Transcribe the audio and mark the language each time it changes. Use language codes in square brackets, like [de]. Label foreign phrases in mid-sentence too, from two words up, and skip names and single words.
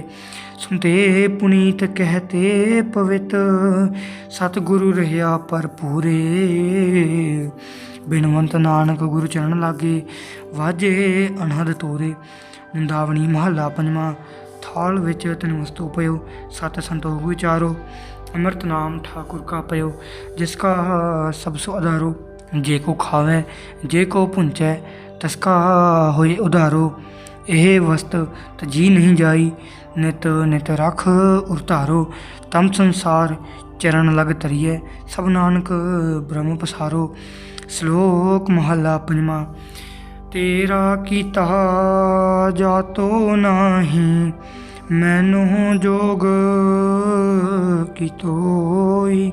[pa] ਸੁਨਤੇ ਪੁਨੀਤ ਕਹਿਤੇ ਪਵਿੱਤ, ਸਤਿਗੁਰੂ ਰਹਿਆ ਪਰ ਪੂਰੇ। ਬਿਨਵੰਤ ਨਾਨਕ ਗੁਰ ਚਰਨ ਲਾਗੇ, ਵਾਜੇ ਅਨਹਦ ਤੂਰੇ। ਨਿੰਦਾਵਣੀ ਮਹੱਲਾ ਪੰਜਵਾਂ। ਥਾਲ ਵਿੱਚ ਤੈਨੂੰ ਵਸਤੂ ਪਇਓ, ਸਤ ਸੰਤੋਖ ਵਿਚਾਰੋ। ਅੰਮ੍ਰਿਤ ਨਾਮ ਠਾकुर ਕਾ ਪਇਓ, ਜਿਸਕਾ ਸਭ ਸੋ ਆਧਾਰੋ। ਜੇ ਕੋ ਖਾਵੇ ਜੇ ਕੋ ਪੁੰਚੈ, ਤਸਕਾ ਹੋਏ ਉਧਾਰੋ। ਇਹ ਵਸਤ ਤਜੀ ਨਹੀਂ ਜਾਈ, ਨਿਤ ਨਿਤ ਰਖ ਉਰਤਾਰੋ। ਤਮ ਸੰਸਾਰ ਚਰਨ ਲਗ ਤਰੀਏ, ਸਭ ਨਾਨਕ ਬ੍ਰਹਮ ਪਸਾਰੋ। ਸ਼ਲੋਕ ਮਹੱਲਾ ਪੰਜਵਾਂ। ਤੇਰਾ ਕੀਤਾ ਜਾਤੋ ਨਾਹੀ, ਮੈਨੂੰ ਜੋਗ ਕੀਤੋਈ।